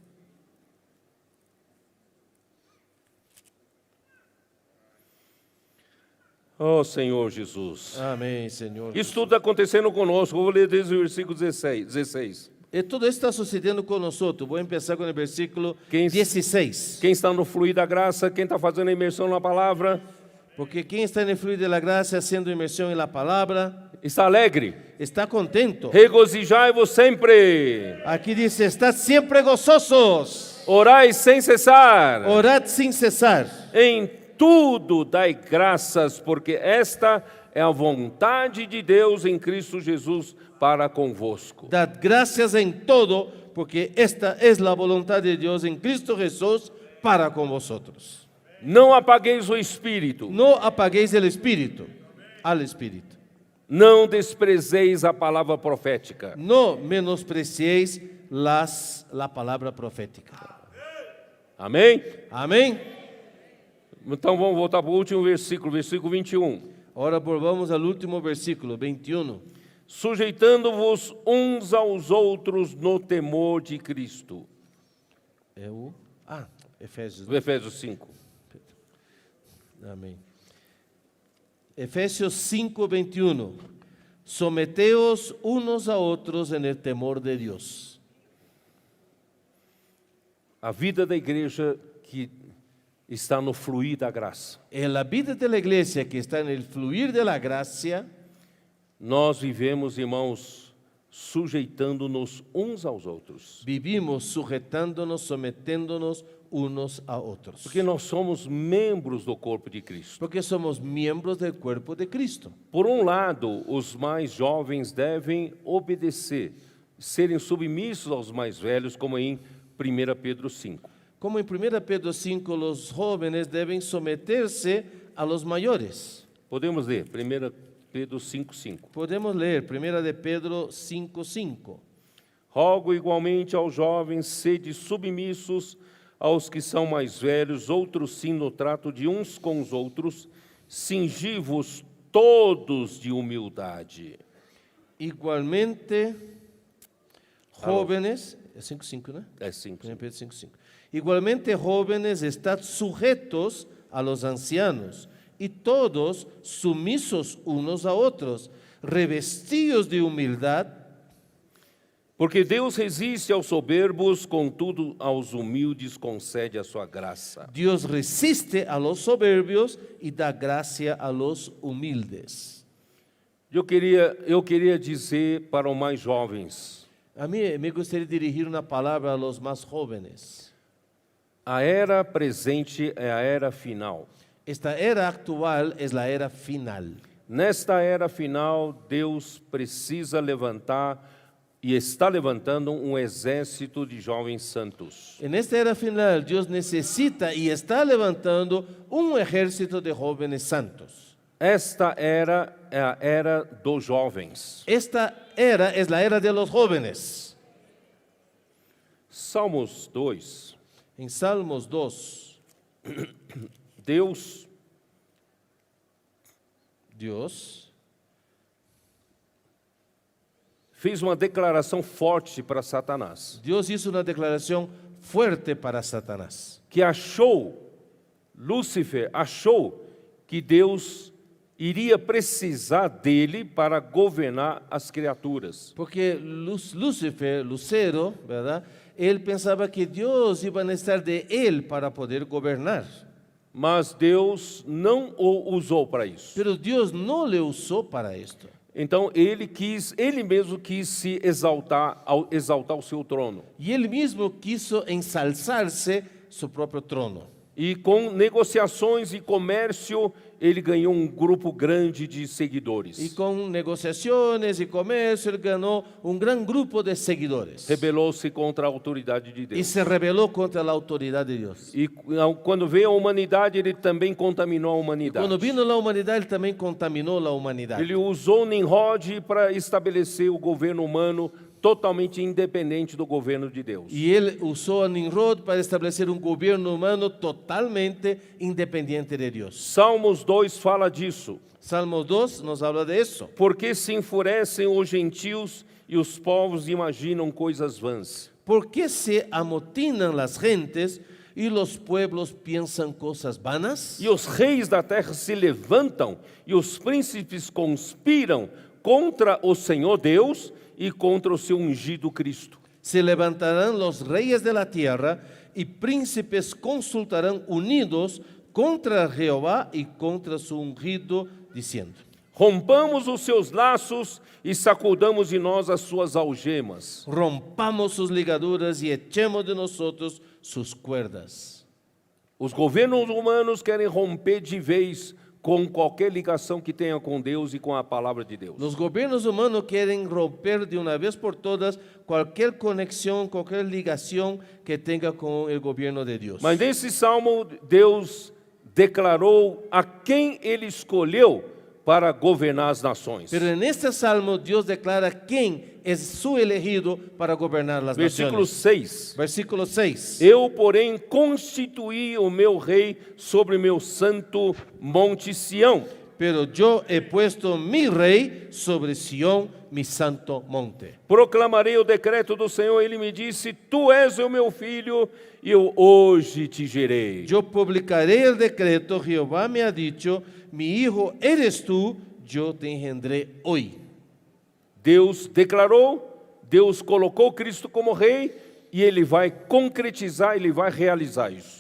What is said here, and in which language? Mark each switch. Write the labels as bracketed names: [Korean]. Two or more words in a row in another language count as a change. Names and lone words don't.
[Portuguese] Oh, Senhor Jesus. [Spanish] Amén, Señor. [Portuguese] Isso tudo está acontecendo conosco. Eu vou ler desde o versículo 16. [Spanish] Todo esto está sucediendo con nosotros. Voy a empezar con el versículo [Portuguese] Quem- 16. Quem está no fluir da graça, quem está fazendo a imersão na palavra, [Spanish] Porque quien está en el fluir de la gracia, haciendo inmersión en la palabra, [Portuguese] está alegre. [Spanish] está contento. [Portuguese] Regozijai-vos sempre. [Spanish] Aquí dice, estad siempre gozosos, [Portuguese] Orai sem cessar. [Spanish] orad sin cesar. [Portuguese] Em tudo dai graças, porque esta é a vontade de Deus em Cristo Jesus para convosco. [Spanish] Dad gracias en todo, porque esta es la voluntad de Dios en Cristo Jesús para con vosotros. [Portuguese] Não apagueis o espírito, [Spanish] No apaguéis el espíritu, al espíritu. [Portuguese] não desprezeis a palavra profética. [Spanish] No menospreciéis la palabra profética. [Portuguese] Amém? [Spanish] Amén. [Portuguese] Então vamos voltar para o último versículo 21. [Spanish] Ahora volvamos al último versículo, 21. [Portuguese] Sujeitando-vos uns aos outros no temor de Cristo. Efésios. Efésios 5. [Spanish] Amén. Efesios 5, 21. Someteos unos a otros en el temor de Dios. [Portuguese] A vida da igreja que está no fluir da graça. [Spanish] En la vida de la iglesia que está en el fluir de la gracia, [Portuguese] Nós vivemos, irmãos, sujeitando-nos uns aos outros. [Spanish] Vivimos sujetándonos, sometiéndonos unos a otros. [Portuguese] Porque nós somos membros do corpo de Cristo. [Spanish] Porque somos miembros del cuerpo de Cristo. [Portuguese] Por um lado, os mais jovens devem obedecer, serem submissos aos mais velhos, como em 1 Pedro 5. [Spanish] Como en 1 Pedro 5, los jóvenes deben someterse a los mayores. [Portuguese] Podemos ler 1 Pedro 5:5. [Spanish] Podemos leer 1 de Pedro 5:5. [Portuguese] Rogo igualmente aos jovens, sede submissos aos que são mais velhos, outros sim no trato de uns com os outros, cingi-vos todos de humildade. [Spanish] Igualmente, jóvenes, es 5:5, ¿no? [Portuguese] É 5. 1 Pedro 5:5. [Spanish] Igualmente, jóvenes, estad sujetos a los ancianos, y todos sumisos unos a otros, revestidos de humildad, [Portuguese] Porque Deus resiste aos soberbos, contudo aos humildes concede a sua graça. [Spanish] Dios resiste a los soberbios y da gracia a los humildes. [Portuguese] Eu queria dizer para os mais jovens, [Spanish] A mí me gustaría dirigir una palabra a los más jóvenes. [Portuguese] a era presente é a era final. [Spanish] Esta era actual es la era final. [Portuguese] Nesta era final, Deus precisa levantar e está levantando um exército de jovens santos. [Spanish] En esta era final, Dios necesita y está levantando un ejército de jóvenes santos. [Portuguese] Esta era é a era dos jovens. [Spanish] Esta era es la era de los jóvenes. [Portuguese] Salmos 2. [Spanish] En Salmos 2, [Portuguese] Deus fez uma declaração forte para Satanás, [Spanish] Dios hizo una declaración fuerte para Satanás. [Portuguese] que Lúcifer achou que Deus iria precisar dele para governar as criaturas. [Spanish] Porque Lucifer, Lucero, ¿verdad? Él pensaba que Dios iba a necesitar de él para poder gobernar. [Portuguese] Mas Deus não o usou para isso. [Spanish] Pero Dios no le usó para esto. [Portuguese] Então ele mesmo quis se exaltar exaltar o seu trono. [Spanish] Y él mismo quiso ensalzarse su propio trono. [Portuguese] E com negociações e comércio, ele ganhou um grupo grande de seguidores. [Spanish] Y con negociaciones y comercio, él ganó un gran grupo de seguidores. [Portuguese] Rebelou-se contra a autoridade de [Spanish] Y [Portuguese] Deus. [Spanish] se rebeló contra la autoridad de Dios. [Portuguese] E quando veio a humanidade, ele também contaminou a humanidade. [Spanish] Cuando vino la humanidad, él también contaminó la humanidad. [Portuguese] Ele usou Nimrod para estabelecer o governo humano totalmente independente do governo de Deus. [Spanish] Y él usó a Nimrod para establecer un gobierno humano totalmente independiente de Dios. [Portuguese] Salmos 2 fala disso. [Spanish] Salmo 2 nos habla de eso. [Portuguese] Porque se enfurecem os gentios e os povos imaginam coisas vãs. [Spanish] ¿Por qué se amotinan las gentes y los pueblos piensan cosas vanas? [Portuguese] E os reis da terra se levantam e os príncipes conspiram contra o Senhor Deus e contra o seu ungido Cristo. [Spanish] Se levantarán los reyes de la tierra y príncipes consultarán unidos contra Jehová y contra su ungido, diciendo: [Portuguese] Rompamos os seus laços e sacudamos de nós as suas algemas. [Spanish] rompamos sus ligaduras y echemos de nosotros sus cuerdas. [Portuguese] Os governos humanos querem romper de vez com qualquer ligação que tenha com Deus e com a palavra de Deus. [Spanish] Los gobiernos humanos quieren romper de una vez por todas cualquier conexión, cualquier ligación que tenga con el gobierno de Dios. [Portuguese] Mas nesse salmo, Deus declarou a quem ele escolheu para governar as nações. [Spanish] Pero en este salmo Dios declara quién es su elegido para gobernar las [Portuguese] Versículo [Spanish] naciones. [Portuguese] 6. [Spanish] Versículo 6. [Portuguese] Eu, porém, constituí o meu rei sobre meu santo monte Sião. [Spanish] Pero yo he puesto mi rey sobre Sión, mi santo monte. [Portuguese] Proclamarei o decreto do Senhor. Ele me disse: Tu és o meu filho, e eu hoje te gerei. [Spanish] Yo publicaré el decreto, Jehová me ha dicho, mi hijo eres tú, yo te engendré hoy. [Portuguese] Deus declarou, Deus colocou Cristo como rei, e ele vai concretizar, ele vai realizar isso.